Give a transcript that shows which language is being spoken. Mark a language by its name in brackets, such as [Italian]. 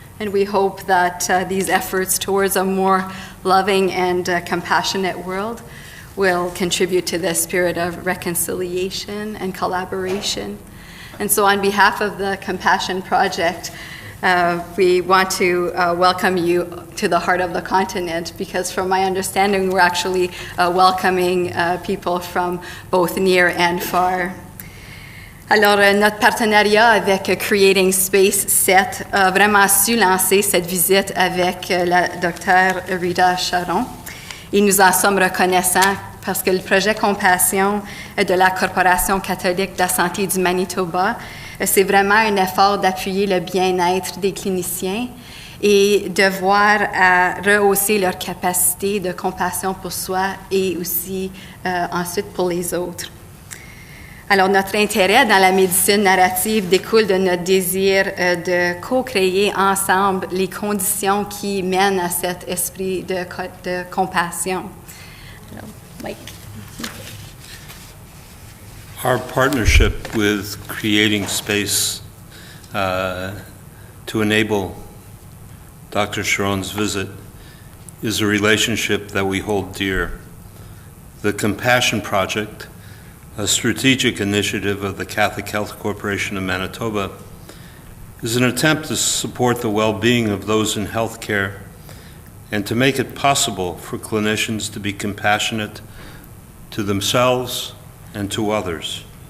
[English] And we hope that these efforts towards a more loving and compassionate world will contribute to the spirit of reconciliation and collaboration. And so on behalf of the Compassion Project, We want to welcome you to the heart of the continent because from my understanding, we're actually welcoming people from both near and far. [French] Alors, notre partenariat avec Creating Space 7 a vraiment su lancer cette visite avec la docteure Rita Charon. Et nous en sommes reconnaissants parce que le projet Compassion de la Corporation catholique de la santé du Manitoba, c'est vraiment un effort d'appuyer le bien-être des cliniciens et de voir à rehausser leur capacité de compassion pour soi et aussi ensuite pour les autres. Alors, notre intérêt dans la médecine narrative découle de notre désir de co-créer ensemble les conditions qui mènent à cet esprit de compassion. Alors, Mike. [English] Our partnership with Creating Space to enable Dr. Charon's visit is a relationship that we hold dear. The Compassion Project, a strategic initiative of the Catholic Health Corporation of Manitoba, is an attempt to support the well-being of those in healthcare and to make it possible for clinicians to be compassionate to themselves and to others.